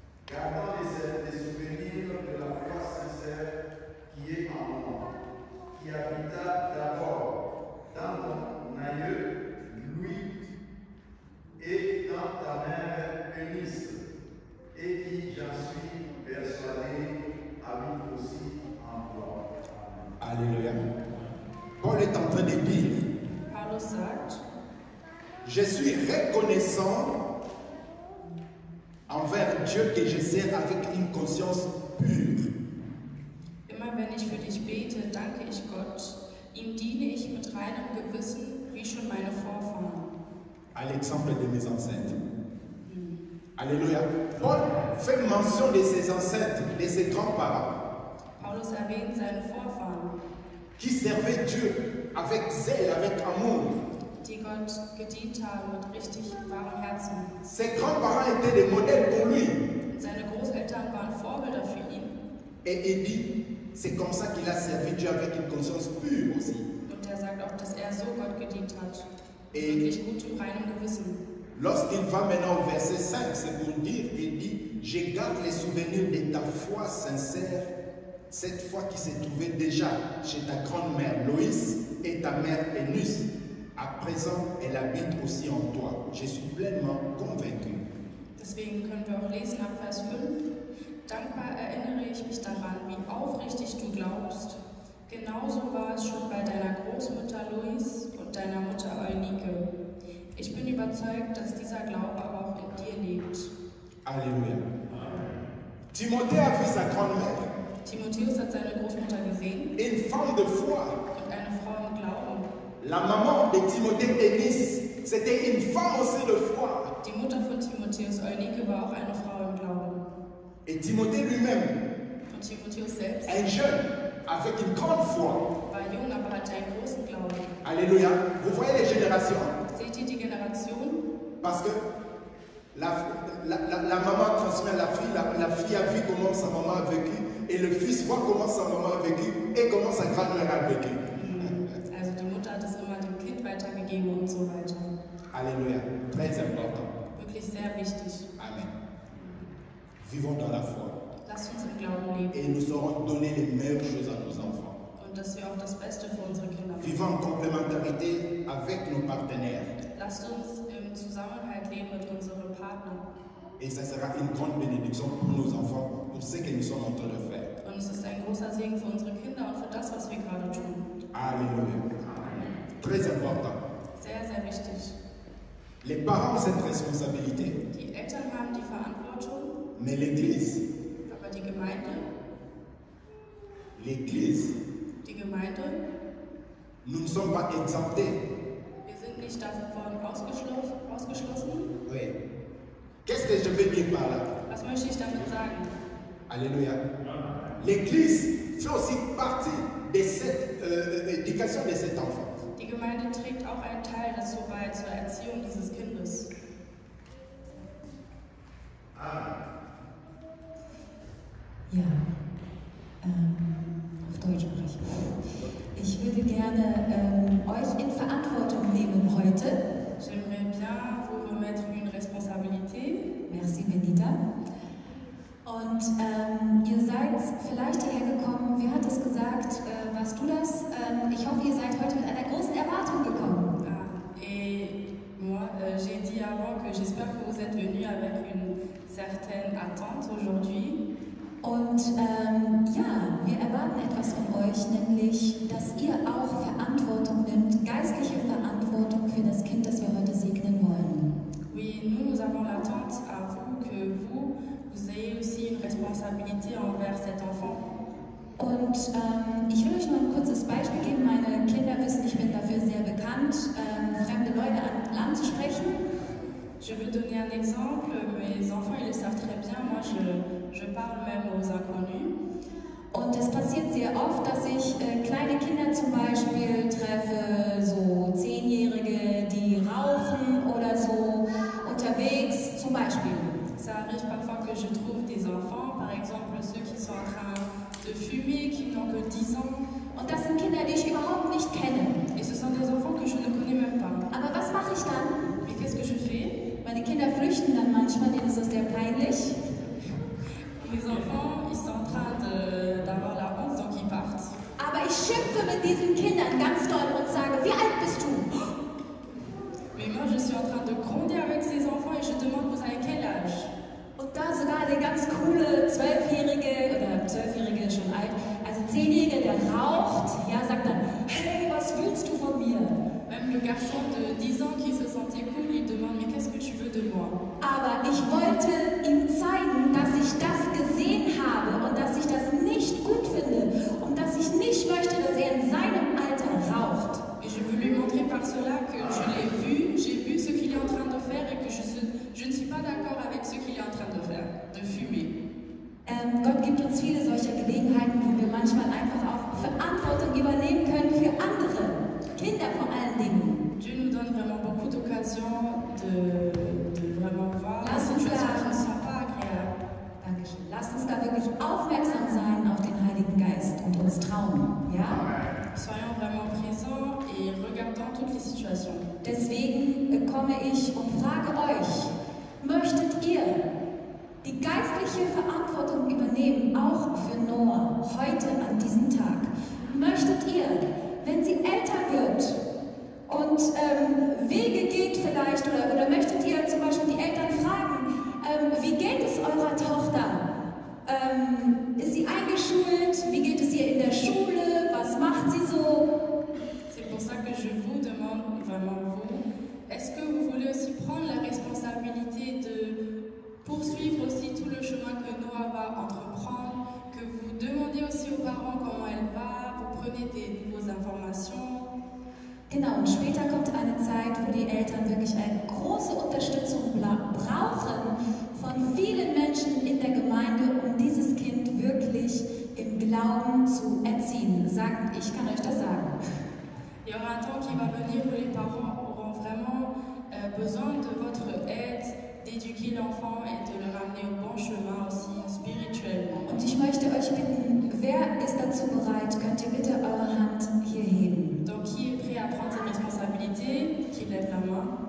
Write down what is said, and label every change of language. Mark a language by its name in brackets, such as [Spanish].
[French] Gardant les souvenirs de la foi sincère qui est en moi, qui habita d'abord dans ton aïeux, Louis, et dans ta mère Eunice, et qui, j'en suis persuadé, habite aussi en toi. Alléluia. Paul est en train de dire, [German] Paulus sagt, [French] je suis reconnaissant envers Dieu que je sers avec une conscience pure. [German] immer wenn ich für dich bete, danke ich Gott. Ihm diene ich mit reinem Gewissen, wie schon meine Vorfahren. [French] À l'exemple de mes ancêtres. Alléluia. Paul fait mention de ses ancêtres, de ses grands-parents, [German] Paulus erwähnt seine Vorfahren, [French] qui servaient Dieu avec zèle, avec amour. [German] die Gott gedient haben mit richtig wahrem Herzen. [French] Ses grands-parents étaient des modèles pour lui. [German] Seine Großeltern waren Vorbilder für ihn. [French] Et il dit, c'est comme ça qu'il a servi Dieu avec une conscience pure aussi. [German] Und er sagt auch, dass er so Gott gedient hat. [French] Et [German] Wirklich gut im reinen Gewissen. [French] lorsqu'il va maintenant au verset 5, c'est pour dire, il dit, je garde les souvenirs de ta foi sincère, cette foi qui s'est trouvée déjà chez ta grand-mère Loïs et ta mère Eunice. À présent, elle habite aussi en toi. Je suis pleinement convaincu. [German] Deswegen können wir auch lesen ab Vers 5. Dankbar erinnere ich mich daran, wie aufrichtig du glaubst. Genauso war es schon bei deiner Großmutter Lois und deiner Mutter Eunike. Ich bin überzeugt, dass dieser Glaube aber auch in dir lebt. [French] Alléluia. Timothée a vu sa grand-mère, [German] Timotheus hat seine Großmutter gesehen [French] une femme de foi. [German] und eine Frau im Glauben. [French] La maman de Timothée, Eunice, c'était une femme aussi de foi. [German] Die Mutter von Timotheus, Eunike, war auch eine Frau im Glauben. [French] Et Timothée lui-même, [German] Und Timotheus selbst [French] un jeune, avec une grande foi. [German] war jung, aber hatte einen großen Glauben. [French] Alléluia. Vous voyez les générations? [German] Seht ihr die Generation? [French] Parce que la maman transmet à la fille a vu comment sa maman a vécu, et le fils voit comment sa maman a vécu, et comment sa grand-mère a vécu. [German] Also die Mutter hat es immer dem Kind weitergegeben und so weiter. [French] Alléluia. Très important. [German] Wirklich sehr wichtig. [French] Amen. Vivons dans la foi. [German] Lasst uns im Glauben leben [French] Et nous saurons donner les meilleures choses à nos enfants. [German] und dass wir auch das Beste für unsere Kinder machen. [French] Vivons en complémentarité avec nos partenaires. [German] Lasst uns im Zusammenhalt leben mit unseren Partnern. [French] Et ça sera une grande bénédiction pour nos enfants, pour ce que nous sommes en train de faire. [German] Und es ist ein großer Segen für unsere Kinder und für das, was wir gerade tun. [French] Alléluia. Très important. [German] Sehr, sehr wichtig. [French] Les parents ont cette responsabilité, [German] Die Eltern haben die Verantwortung, [French] mais l'Église, [German] aber die Gemeinde, [French] nous ne sommes pas exemptés. [German] wir sind ich davon ausgeschlossen? [French] Oui. Qu'est-ce que je veux dire par là? [German] Was möchte ich damit sagen? [French] Alléluia. L'Église fait aussi partie de cette éducation de cet enfant. [German] Die Gemeinde trägt auch einen Teil dazu bei, zur Erziehung dieses Kindes. Ja, auf Deutsch spreche ich. Ich würde gerne euch in Verantwortung nehmen heute. [French] J'aimerais bien vous remettre une responsabilité. Merci, Benita. [German] Und ihr seid vielleicht hierher gekommen, wer hat es gesagt, warst du das? Ich hoffe, ihr seid heute mit einer großen Erwartung gekommen. [French] Et moi, j'ai dit avant que j'espère que vous êtes venus avec une certaine attente aujourd'hui. [German] Und ja, wir erwarten etwas von euch, nämlich, dass ihr auch Verantwortung nimmt, geistliche Verantwortung für das Kind, das wir heute segnen wollen. [French] Oui, nous avons l'attente à vous que vous ayez aussi une responsabilité envers cet enfant. [German] Und ich will euch nur ein kurzes Beispiel geben. Meine Kinder wissen, ich bin dafür sehr bekannt, fremde Leute anzusprechen. [French] Je veux donner un exemple. Mes enfants, ils le savent très bien. Moi, je parle même aux inconnus. [German] Und es passiert sehr oft, dass ich kleine Kinder zum Beispiel treffe, so 10-Jährige, die rauchen oder so unterwegs, zum Beispiel. [French] Ça arrive parfois que je trouve des enfants, par exemple ceux qui sont en train de fumer, qui n'ont que 10 ans. [German] Und das sind Kinder, die ich überhaupt nicht kenne. [French] Et ce sont des enfants que je ne connais même pas. [German] Aber was mache ich dann? [French] Mais qu'est-ce que je fais? [German] Meine Kinder flüchten dann manchmal, denen ist das sehr peinlich. [French] Mes enfants, ils sont en train d'avoir la honte, donc ils partent. [German] Aber ich schimpfe mit diesen Kindern ganz doll und sage, wie alt bist du? [French] Mais moi, je suis en train de gronder avec ces enfants et je demande, vous avez quel âge? [German] Und da sogar der ganz coole 12-Jährige, oder 12-Jährige ist schon alt, also 10-Jährige, der raucht, ja, sagt dann, hey, was willst du von mir? [French] Même le garçon de 10 ans qui se sentait cool, il demande, mais qu'est-ce que tu veux de moi? [German] Aber ich wollte ihm zeigen, dass ich das gesehen habe und dass ich das nicht gut finde und dass ich nicht möchte, dass er in seinem Alter raucht. [French] Et je veux lui montrer par cela que je l'ai vu, j'ai vu ce qu'il est en train de faire et que je ne suis pas d'accord avec ce qu'il est en train de faire, de fumer. [German] Gott gibt uns viele solcher Gelegenheiten, wo wir manchmal einfach auch Verantwortung übernehmen können für andere, Kinder vor allen Dingen. [French] Dieu nous donne vraiment beaucoup d'occasions de vraiment voir les situations qui ne sont pas agréables. [German] Dankeschön. Lasst uns da wirklich aufmerksam sein auf den Heiligen Geist und uns trauen, ja? [French] Soyons vraiment présents et regardons toutes les situations. [German] Deswegen komme ich und frage euch, möchtet ihr die geistliche Verantwortung übernehmen, auch für Noah, heute an diesem Tag? Möchtet ihr, wenn sie älter wird und Wege geht vielleicht, oder möchtet ihr zum Beispiel die Eltern fragen, wie geht es eurer Tochter? Ist sie eingeschult? Wie geht es ihr in der Schule? Was macht sie so? [French] C'est pour ça que je vous demande vraiment vous, est-ce que vous voulez aussi prendre la responsabilité de poursuivre aussi tout le chemin que Noah va entreprendre, que vous demandez aussi aux parents comment elle va, vous prenez des nouvelles informations. [German] Genau, und später kommt eine Zeit, wo die Eltern wirklich eine große Unterstützung brauchen von vielen Menschen in der Gemeinde, um dieses Kind wirklich im Glauben zu erziehen. Ich kann euch das sagen. [French] Il y aura un temps qui va venir où les parents auront vraiment besoin de votre aide, d'éduquer l'enfant et de le ramener au bon chemin aussi spirituellement. [German] Und ich möchte euch bitten, wer ist dazu bereit? Könnt ihr bitte eure Hand hier heben? [French] Donc qui est prêt à prendre ses responsabilités, qui lève la main.